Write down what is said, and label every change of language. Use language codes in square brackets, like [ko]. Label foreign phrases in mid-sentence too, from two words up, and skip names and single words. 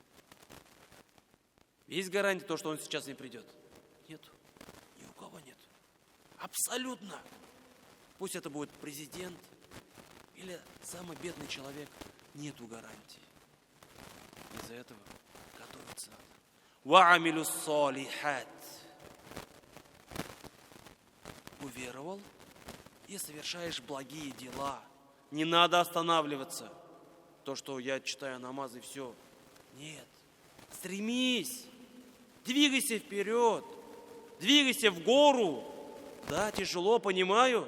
[ru] Есть гарантия того, что он сейчас не придет? Нет. Ни у кого нет. Абсолютно. Пусть это будет президент или самый бедный человек. Нету гарантии. Из-за этого готовиться надо. [ar] وعملوا الصالحات. [ru] Уверовал и совершаешь благие дела. Не надо останавливаться. То, что я читаю намаз и все. Нет. Стремись. Двигайся вперед. Двигайся в гору. Да, тяжело, понимаю.